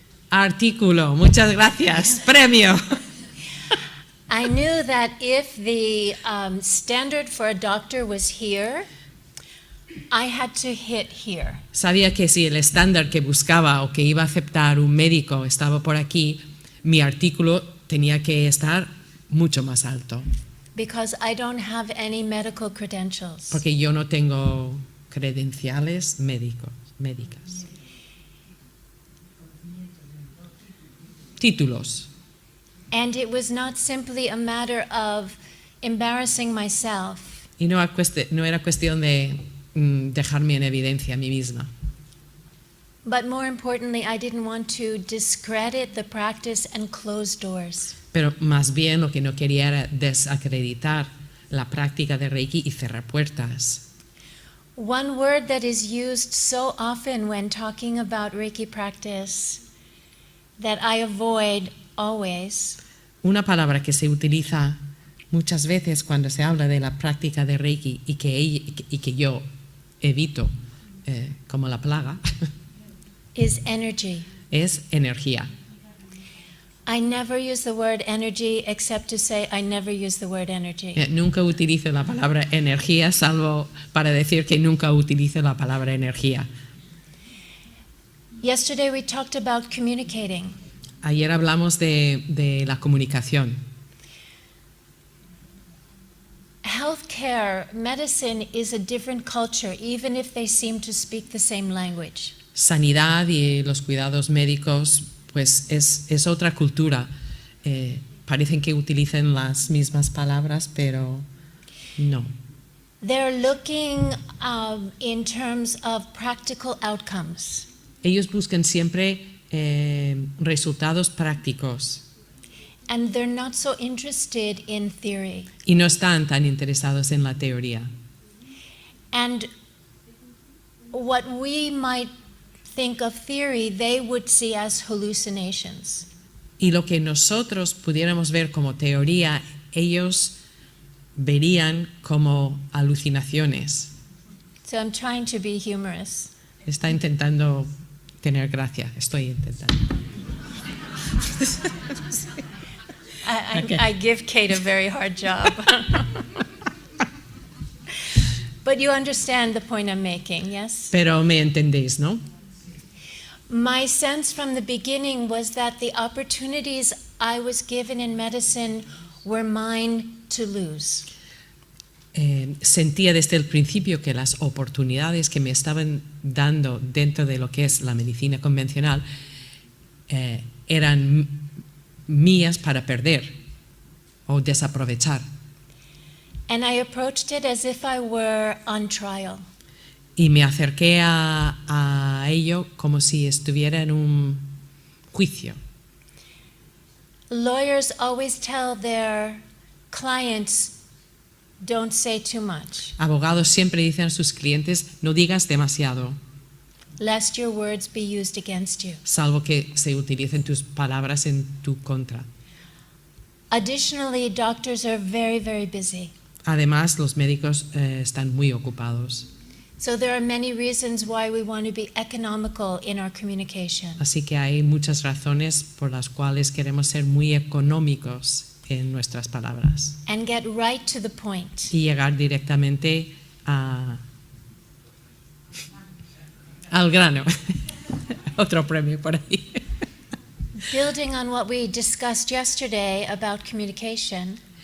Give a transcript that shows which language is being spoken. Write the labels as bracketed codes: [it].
[es] Artículo, muchas gracias, premio. [en] I knew that if the standard for a doctor was here, I had to hit here. [es] Sabía que si el estándar que buscaba o que iba a aceptar un médico estaba por aquí, mi artículo tenía que estar mucho más alto. [en] Because I don't have any medical credentials. [es] Porque yo no tengo credenciales médicas. Títulos. [en] And it was not simply a matter of embarrassing myself. [es] Y no era cuestión de dejarme en evidencia a mí misma. [en] But more importantly, I didn't want to discredit the practice and close doors. [es] Pero más bien lo que no quería era desacreditar la práctica de Reiki y cerrar puertas. [en] One word that is used so often when talking about Reiki practice that I avoid always [es] Una palabra que se utiliza muchas veces cuando se habla de la práctica de Reiki y que yo evito como la plaga [en] is energy. [es] es energía. [en] I never use the word energy except to say I never use the word energy. [es] Nunca utilizo la palabra energía salvo para decir que nunca utilizo la palabra energía. [en] Yesterday we talked about communicating. [es] Ayer hablamos de la comunicación. [en] Healthcare, medicine is a different culture, even if they seem to speak the same language. [es] Sanidad y los cuidados médicos pues es otra cultura. Parecen que utilicen las mismas palabras, pero no. [en] They're looking in terms of practical outcomes. [es] Ellos buscan siempre resultados prácticos [en] And they're not so interested in theory. [es] y no están tan interesados en la teoría. [en] And what we might think of theory, they would see as hallucinations. [es] Y lo que nosotros pudiéramos ver como teoría, ellos verían como alucinaciones. [en] So I'm trying to be humorous. [es] Está intentando tener gracia, estoy intentando. [en] I give Kate a very hard job. But you understand the point I'm making, yes? [es] Pero me entendéis, ¿no? [en] My sense from the beginning was that the opportunities I was given in medicine were mine to lose. [es] Sentía desde el principio que las oportunidades que me estaban dando dentro de lo que es la medicina convencional eran mías para perder o desaprovechar. [en] And I approached it as if I were on trial. [es] Y me acerqué a ello como si estuviera en un juicio. [en] Lawyers always tell their clients, don't say too much, [es] Abogados siempre dicen a sus clientes, no digas demasiado, [en] lest your words be used against you. [es] salvo que se utilicen tus palabras en tu contra. [en] Additionally, doctors are very, very busy. [es] Además, los médicos están muy ocupados. [en] So there are many reasons why we want to be economical in our communication. [es] Así que hay muchas razones por las cuales queremos ser muy económicos en nuestras palabras [en] And get right to the point. [es] y llegar directamente al grano. Otro premio por ahí. [en] Building on what we discussed yesterday about communication,